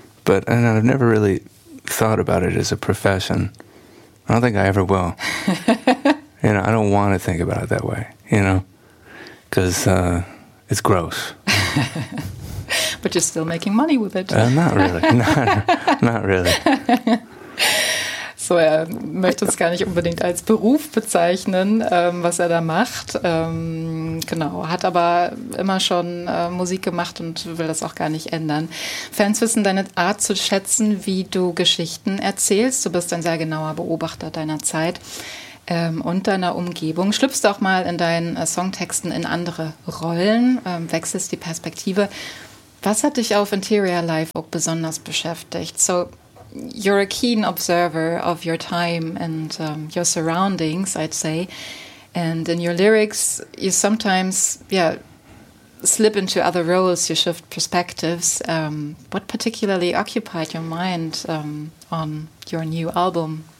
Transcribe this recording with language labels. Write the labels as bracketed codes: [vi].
[en] But, and I've never really thought about it as a profession. I don't think I ever will. You know, I don't want to think about it that way, you know, because it's gross. But you're still making money with it. Not really. Not really. [de] So, er möchte es gar nicht unbedingt als Beruf bezeichnen, was er da macht. Hat aber immer schon Musik gemacht und will das auch gar nicht ändern. Fans wissen deine Art zu schätzen, wie du Geschichten erzählst. Du bist ein sehr genauer Beobachter deiner Zeit und deiner Umgebung. Schlüpfst auch mal in deinen Songtexten in andere Rollen, wechselst die Perspektive. Was hat dich auf Interior Life auch besonders beschäftigt? [en] So, you're a keen observer of your time and your surroundings, I'd say. And in your lyrics, you sometimes, slip into other roles, you shift perspectives. What particularly occupied your mind on your new album?